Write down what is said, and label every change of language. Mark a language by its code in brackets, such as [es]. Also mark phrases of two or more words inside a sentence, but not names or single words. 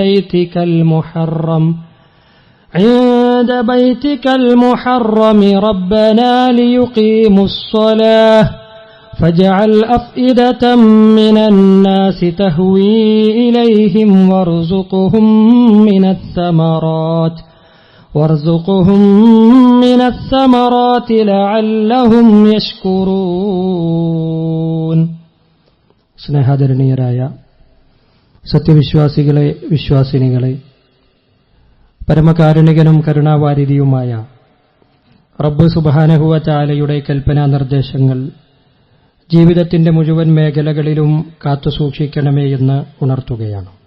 [ar] بيتك المحرم ربنا ليقيموا الصلاة فاجعل أفئدة من الناس تهوي إليهم وارزقهم من الثمرات لعلهم يشكرون. [ml] സ്നേഹാദരണീയരായ സത്യവിശ്വാസികളെ, വിശ്വാസിനികളെ, പരമകാരുണികനും കരുണാവാരിധിയുമായ റബ്ബ് [ar] سبحانه وتعالى [ml] കൽപ്പനാ നിർദ്ദേശങ്ങൾ ജീവിതത്തിന്റെ മുഴുവൻ മേഖലകളിലും കാത്തുസൂക്ഷിക്കണമേ എന്ന് ഉണർത്തുകയാണ്.